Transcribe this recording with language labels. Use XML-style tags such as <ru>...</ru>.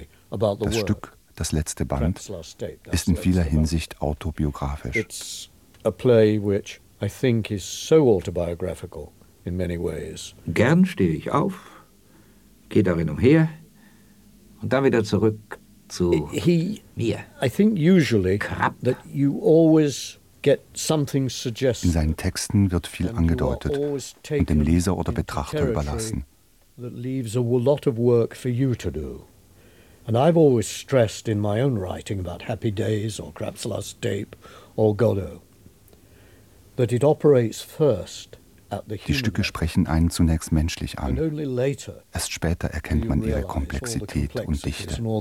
<de>Das Stück, das letzte Band, ist in vieler Hinsicht autobiografisch.</de> <en>It's a play which I think is so autobiographical in many ways.</en> <de>Gern stehe ich auf, gehe darin umher und dann wieder zurück zu mir.</de> <en>I think usually that you always</en> <de>in seinen Texten wird viel angedeutet und dem Leser oder Betrachter überlassen.</de> <en>that leaves a lot of work for you to do. And I've always stressed in my own writing about Happy Days or Krapp's Last Tape or Godot that it operates first.</en> <de>Die Stücke sprechen einen zunächst menschlich an. Erst später erkennt man ihre Komplexität und Dichte.</de>